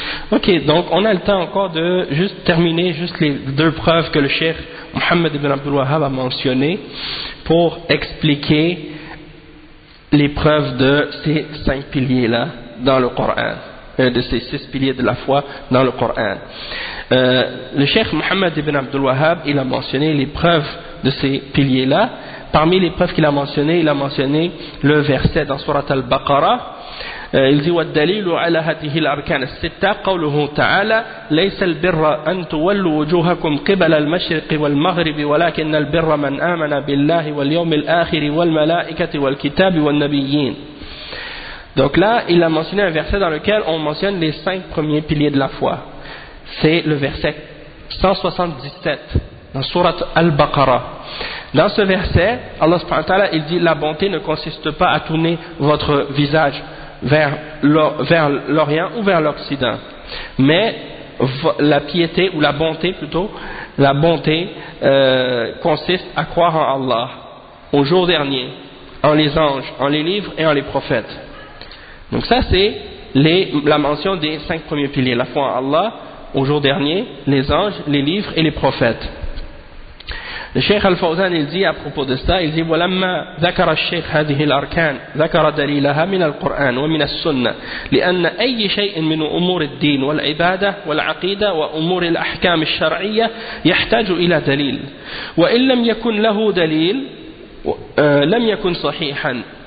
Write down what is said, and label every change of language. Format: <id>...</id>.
<fr>Ok, donc on a le temps encore de juste terminer juste les deux preuves que le cheikh Mohammed ibn Abdul Wahhab a mentionnées pour expliquer les preuves de ces cinq piliers-là dans le Coran, de ces six piliers de la foi dans le Coran. Le cheikh Mohammed ibn Abdul Wahhab, il a mentionné les preuves de ces piliers-là. Parmi les preuves qu'il a mentionnées, il a mentionné le verset dans Surat al-Baqarah. Il dit</fr> <ar>والدليل على هذه الأركان الستة قوله تعالى ليس البر أن تولوا وجوهكم قبل المشرق والمغرب ولكن البر من آمن بالله واليوم الآخر والملائكة والكتاب والنبيين.</ar> <fr>Donc là, il a mentionné un verset dans lequel on mentionne les cinq premiers piliers de la foi. C'est le verset 177 dans Surat al-Baqarah. Dans ce verset, Allah subhanahu wa ta'ala, il dit la bonté ne consiste pas à tourner votre visage vers l'Orient ou vers l'Occident, mais la piété ou la bonté plutôt, la bonté consiste à croire en Allah, au jour dernier, en les anges, en les livres et en les prophètes. Donc ça, c'est la mention des cinq premiers piliers, la foi en Allah, au jour dernier, les anges, les livres et les prophètes. Le Cheikh Al-Fawzan, il dit</fr> <ar>à propos de ça, il dit ولما ذكر الشيخ هذه الأركان ذكر دليلها من القرآن ومن السنة لأن أي شيء من أمور الدين والعبادة والعقيدة وأمور الأحكام الشرعية يحتاج إلى دليل وإن لم يكن له دليل لم يكن صحيحا.</ar>